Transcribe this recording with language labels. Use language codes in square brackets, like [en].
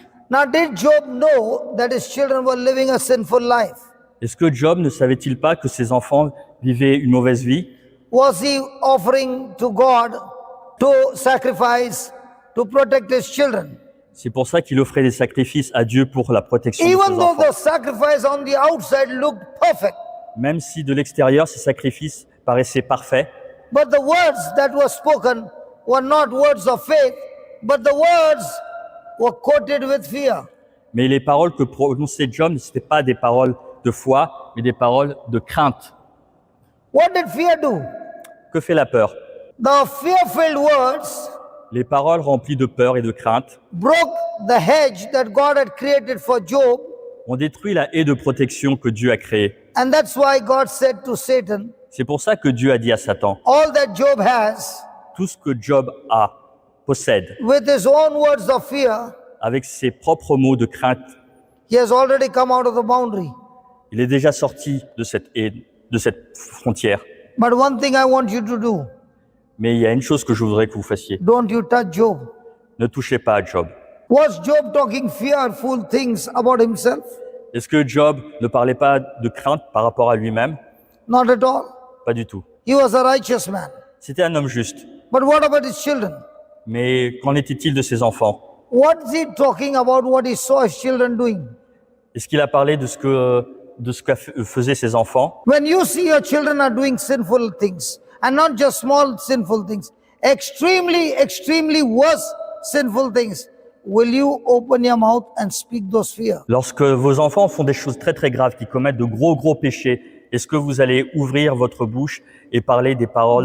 [en] Now, did Job know that his children were living a sinful life? [fr] Est-ce que Job ne savait-il pas que ses enfants vivaient une mauvaise vie? [en] Was he offering to God to sacrifice to protect his children? [fr] C'est pour ça qu'il offrait des sacrifices à Dieu pour la protection de [en] Even [fr] ses [en] though [fr] enfants. [en] the sacrifice on the outside looked perfect, [fr] Même si de l'extérieur, ces sacrifices paraissaient parfaits, [en] but the words that were spoken were not words of faith, but the words were coated with fear. [fr] mais les paroles que prononçait Job, ce n'étaient pas des paroles de foi, mais des paroles de crainte. [en] What did fear do? [fr] Que fait la peur? [en] The fear-filled words [fr] Les paroles remplies de peur et de crainte [en] broke the hedge that God had created for Job, [fr] ont détruit la haie de protection que Dieu a créée. [en] and that's why God said to Satan, [fr] C'est pour ça que Dieu a dit à Satan, [en] all that Job has, [fr] tout ce que Job possède, [en] with his own words of fear, [fr] avec ses propres mots de crainte, [en] he has already come out of the boundary. [fr] il est déjà sorti de cette haie, de cette frontière. [en] But one thing I want you to do, [fr] Mais il y a une chose que je voudrais que vous fassiez. [en] don't you touch Job. [fr] Ne touchez pas à Job. [en] Was Job talking fearful things about himself? [fr] Est-ce que Job ne parlait pas de crainte par rapport à lui-même? [en] Not at all. [fr] Pas du tout. [en] He was a righteous man. [fr] C'était un homme juste. [en] But what about his children? [fr] Mais qu'en était-il de ses enfants? [en] What is he talking about what he saw his children doing? [fr] Est-ce qu'il a parlé de ce que faisaient ses enfants? [en] When you see your children are doing sinful things, and not just small sinful things, extremely worse sinful things, will you open your mouth and speak those fear? [fr] Lorsque vos enfants font des choses très très graves, qui commettent de gros péchés, est-ce que vous allez ouvrir votre bouche et parler des paroles